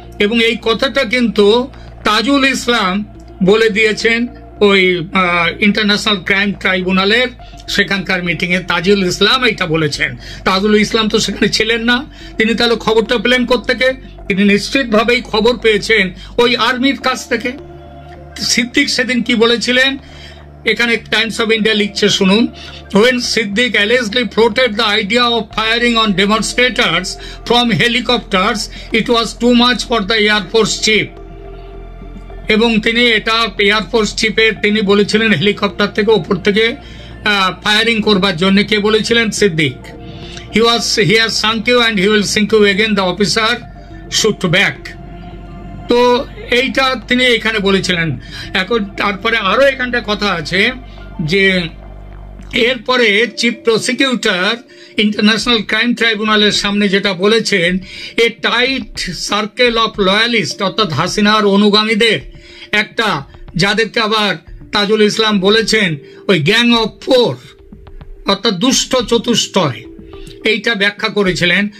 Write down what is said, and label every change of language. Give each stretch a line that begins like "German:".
Bangla: এবং এই কথাটা কিন্তু তাজুল ইসলাম বলে দিয়েছেন ওই ইন্টারন্যাশনাল ক্রাইম ট্রাইব্যুনালের সেখানকার মিটিং এ তাজুল ইসলাম এইটা বলেছেন। তাজুল ইসলাম তো সেখানে ছিলেন না, তিনি তাহলে খবরটা পেলেন কোত্থেকে? তিনি নিশ্চিতভাবেই খবর পেয়েছেন ওই আর্মির কাছ থেকে। সিদ্দিক সেদিন কি বলেছিলেন, এখানে টাইমস অফ ইন্ডিয়া লিখছে, শুনুন।
English: when Siddiq allegedly floated the idea of firing on demonstrators from helicopters, it was too much for the Air Force chief.
Bangla: এবং তিনি এটা এয়ারফোর্স চিফের তিনি বলেছিলেন হেলিকপ্টার থেকে উপর থেকে ফায়ারিং করবার জন্য। কে বলেছিলেন? Siddique.
English: he has sunk you and he will sink you again, the officer shoot back.
Bangla: তো এইটা তিনি এখানে বলেছিলেন। এখন তারপরে আরো এখানটা কথা আছে যে এরপরে চিফ প্রসিকিউটর ইন্টারন্যাশনাল ক্রাইম ট্রাইব্যুনালের সামনে যেটা বলেছেন,
English: a tight circle of loyalist,
Bangla: অর্থাৎ হাসিনার অনুগামীদের একটা, যাদেরকে আবার তাজুল ইসলাম বলেছেন ওই গ্যাং অফ ফোর, অর্থাৎ দুষ্ট চতুষ্টয়, এইটা ব্যাখ্যা করেছিলেন।